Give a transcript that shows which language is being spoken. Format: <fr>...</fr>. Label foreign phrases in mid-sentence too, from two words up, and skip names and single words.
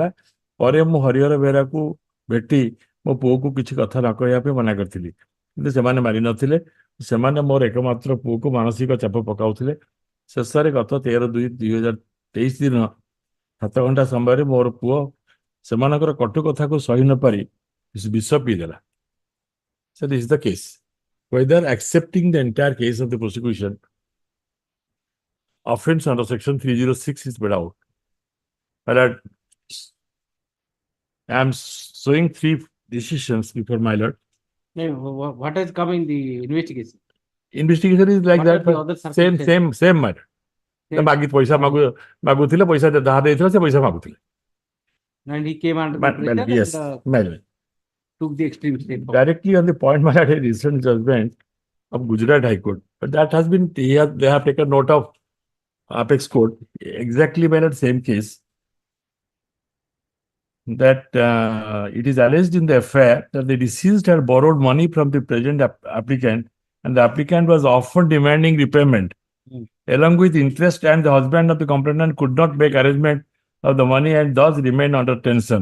<or>ପରେ ମୁଁ ହରିହର ବେହେରାକୁ ଭେଟି ମୋ ପୁଅକୁ କିଛି କଥା ନ କହିବା ପାଇଁ ମନା କରିଥିଲି, କିନ୍ତୁ ସେମାନେ ମାନି ନଥିଲେ। ସେମାନେ ମୋର ଏକମାତ୍ର ପୁଅକୁ ମାନସିକ ଚାପ ପକାଉଥିଲେ। ଶେଷରେ ଗତ 13/2/2023 ଦିନ 7 ଘଣ୍ଟା ସମୟରେ ମୋର ପୁଅ ସେମାନଙ୍କର କଟୁ କଥାକୁ ସହି ନ ପାରି ବିଷ ପିଇଦେଲା।</or> <en>So this is the case. whether accepting the entire case of the prosecution, offense under section 306 is made out. But I am showing three decisions before my lord. What has come in the investigation? Investigation is like What are that, the other same matter. Same.</en> <or>ମାଗି ପଇସା ମାଗୁଥିଲେ ପଇସା ଯାହା ଦେଇଥିଲା ସେ ପଇସା ମାଗୁଥିଲେ.</or> <en>And he came under the pressure Yes, and took the extreme step. directly on the point my lord, a recent judgment of Gujarat High Court, but that has been they have taken note of Apex Court, exactly my lord, same case. That it is alleged in the affair that the deceased had borrowed money from the present applicant, and the applicant was often demanding repayment along with interest, and the husband of the complainant could not make arrangement of the money and thus remained under tension.</en>